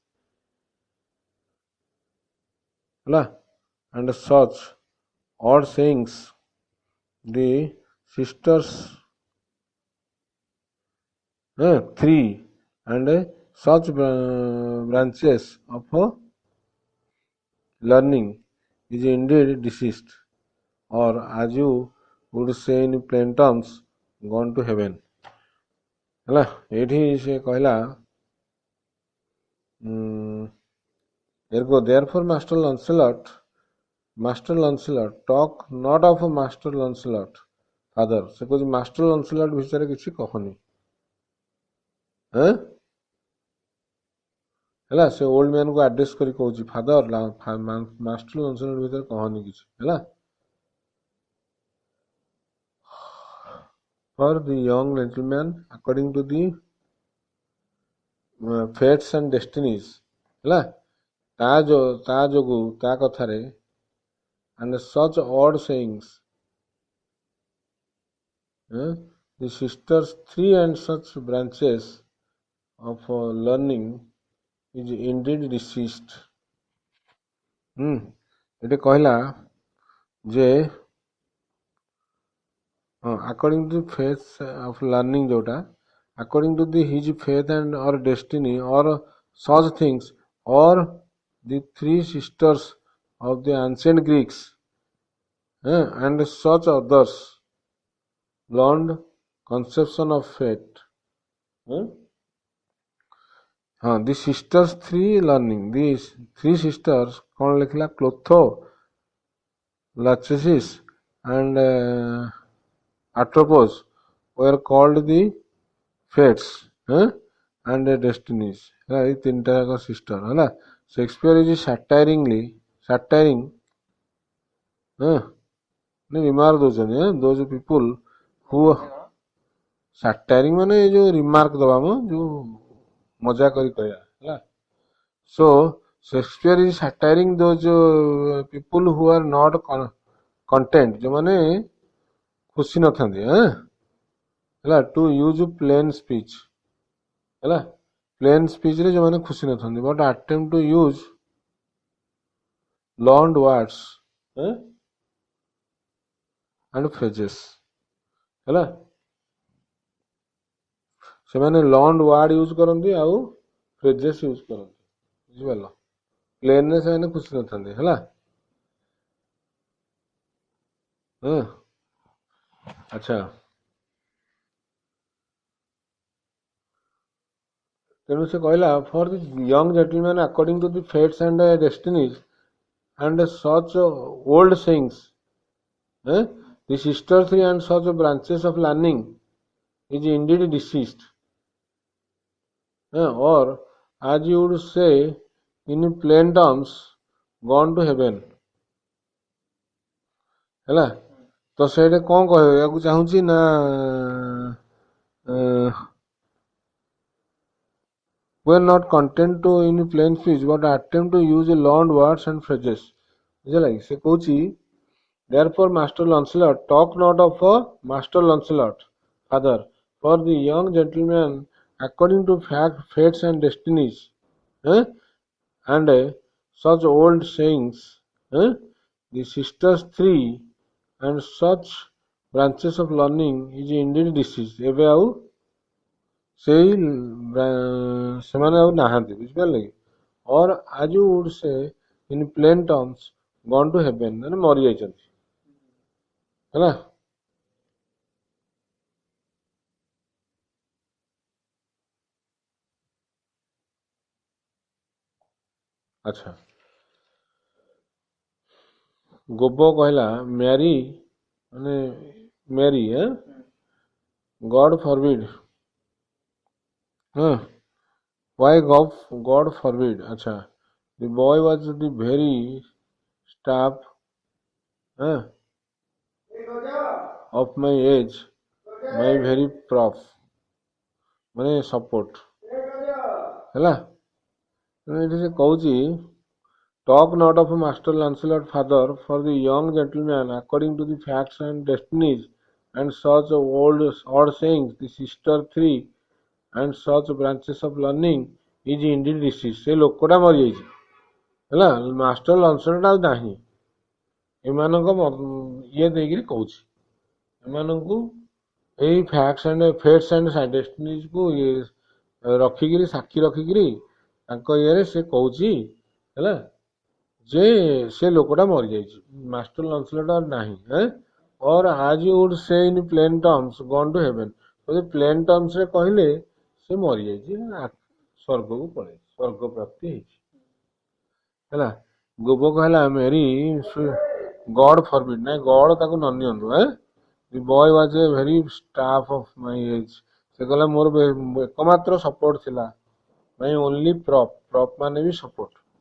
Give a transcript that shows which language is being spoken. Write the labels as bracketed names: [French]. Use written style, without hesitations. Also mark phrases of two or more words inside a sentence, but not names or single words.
[English] odd sayings the sisters three and such branches of learning is indeed deceased or as you would say in plain terms gone to heaven [Odia] ହେଲା ଏଇଠି ସେ କହିଲା [English] ergo therefore master Lancelot talk not of master Lancelot father [Odia] ସେ କହୁଛି master Lancelot ବିଷୟରେ କିଛି କହନି ହେଲା ସେ [English] old man [Odia] କୁ ଆଡ୍ରେସ୍ କରି କହୁଛି [English] father master [Odia] Lancelot ଭିତରେ କହନି କିଛି ହେଲା [English] for the young gentleman according to the fates and destinies [Odia] ହେଲା ତା ଯୋଗୁ ତା କଥାରେ [English] and such odd sayings the sisters three and such branches of learning is indeed deceased [Odia] ଏଠି କହିଲା ଯେ [English] according to faith of learning जोटा according to the his faith and or destiny or such things or the three sisters of the ancient Greeks and such others learned conception of fate the sisters three learning these three sisters [Hindi] कौन लिखला [English] क्लोथो Lachesis and Atropos were called the fates and the destinies [Odia] ଏଇ ତିନିଟା ଯାକ sister ହେଲା [English] Shakespeare is satiring [Odia] remark ଦଉଛନ୍ତି [English] those people who satiring [Odia] ମାନେ ଏ ଯୋଉ remark ଦବା ମ ଯୋଉ ମଜା କରି କହିବା ହେଲା [English] so Shakespeare is satiring those people who are not content [Odia] ଯୋଉମାନେ ଖୁସି ନଥାନ୍ତି ହେଲା [English] to use plain speech [Odia] ହେଲା [English] plain speech [Odia] ରେ ଯୋଉମାନେ ଖୁସି ନଥାନ୍ତି [English] but attempt to use learned words and phrases [Odia] ହେଲା ସେମାନେ ଲଣ୍ଡ ୱାର୍ଡ ୟୁଜ୍ କରନ୍ତି ଆଉ phrases ୟୁଜ୍ କରନ୍ତି ବୁଝିପାରିଲ ପ୍ଲେନରେ ସେମାନେ ଖୁସି ନଥାନ୍ତି ହେଲା ଆଚ୍ଛା ତେଣୁ ସେ କହିଲା [English] for the young gentleman according to the fates and destinies and such old sayings, the sister three and such branches of learning is indeed deceased, or as you would say in plain terms, gone to heaven. [Odia] ହେଲା ତ ସେଇଟା କ'ଣ କହିବାକୁ ଚାହୁଁଛି ନା [English] we are not content to in plain speech but attempt to use learned words and phrases [Odia] ବୁଝିଲା କି ସେ କହୁଛି [English] therefore master Lancelot talk not of a master Lancelot father for the young gentleman according to fates and destinies and such old sayings the sisters three and such branches of learning is indeed deceased [Odia] ଏବେ ଆଉ ସେଇ ସେମାନେ ଆଉ ନାହାନ୍ତି ବୁଝିପାରିଲେ କି [English] or as you would say in plain terms gone to heaven [Odia] ମାନେ ମରିଯାଇଛନ୍ତି ହେଲା ଆଚ୍ଛା ଗୋବ କହିଲା ମ୍ୟାରି ମାନେ ମ୍ୟାରି [English] God forbid why God forbid acha the boy was the very staff of my age my very prop [Odia] ମାନେ support ହେଲା ଏଠି ସେ କହୁଛି [English] talk not of master Lancelot father for the young gentleman according to the facts and destinies and such odd sayings the sister three and such branches of learning is indeed deceased [Odia] ସେ ଲୋକଟା ମରିଯାଇଛି ହେଲା ମାଷ୍ଟର ଲନ୍ସଲଟ୍ ଆଉ ନାହିଁ ଏମାନଙ୍କ ଇଏ ଦେଇକିରି କହୁଛି ଏମାନଙ୍କୁ ଏଇ [English] facts and fates and [Odia] ଡେଷ୍ଟିନିଜକୁ ରଖିକିରି ସାକ୍ଷୀ ରଖିକିରି ତାଙ୍କ ଇଏରେ ସେ କହୁଛି ହେଲା ଯେ ସେ ଲୋକଟା ମରିଯାଇଛି ମାଷ୍ଟର ଲନ୍ସଲଟ୍ ଆଉ ନାହିଁ [English] or as you would say in plain terms gone to heaven [Odia] ଯଦି [English] plain termsରେ [Odia] କହିଲେ ସେ ମରିଯାଇଛି ସ୍ୱର୍ଗକୁ ପଳେଇଛି ସ୍ୱର୍ଗ ପ୍ରାପ୍ତି ହେଇଛି ହେଲା ଗୋବ କହିଲା [English] marry God forbid [Odia] ନାଇଁ ଗଡ୍ ତାକୁ ନ ନିଅନ୍ତୁ [English] the boy was a very staff of my age [Odia] ସେ କହିଲା ମୋର ଏକମାତ୍ର ସପୋର୍ଟ ଥିଲା [English] my only prop [Odia] ମାନେ ବି ସପୋର୍ଟ